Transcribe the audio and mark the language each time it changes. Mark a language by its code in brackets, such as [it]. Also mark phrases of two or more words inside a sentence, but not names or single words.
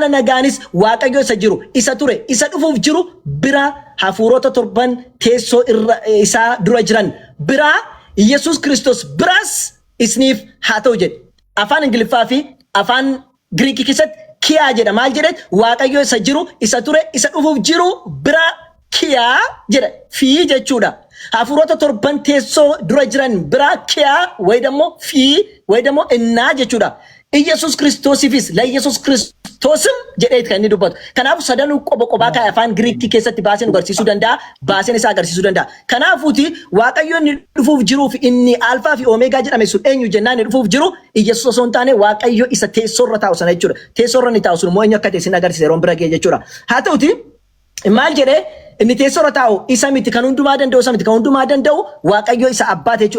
[om] nagaanis Waaqayyo isa jiru isa ture isa dhufuuf jiru bira hafuurota torban teessoo isaa dura jiran bira Yesuus Kiristoos biras isniif haa ta'u jedhe afaan Ingiliffaa fi afaan Giriikii keessatti kiyaa jedha maal jedhe Waaqayyo isa jiru isa ture isa dhufuuf jiru bira kiyaa jedha fi jechuudha hafuurota torban teessoo dura jiran bira kiyaa way dammoo fi way dammoo innaa jechuudha. ኢየሱስ ክርስቶስifis ለኢየሱስ ክርስቶስም jedheet kan inni dubbatu. Kanaaf sadanuu qoba kan afaan Giriikii keessatti baaseen agarsiisuu danda'a, baaseen isaa agarsiisuu danda'a. Kanaafuuti Waaqayyo inni dhufuuf jiruuf inni Alfaa fi Omeegaa jedhame sun eenyu jennaan inni dhufuuf jiru Iyesuus osoo hin taane Waaqayyo isa teessoorra taa'u sana jechuudha. Teessoorra inni taa'u sun immoo eenyu akka ta'e sin agarsiisa yeroon bira ga'e jechuudha. Haa ta'uti maal jedhee inni teessoorra taa'u isa miti kan hundumaa danda'u isa miti kan hundumaa danda'u Waaqayyo isa abbaate jechuudha.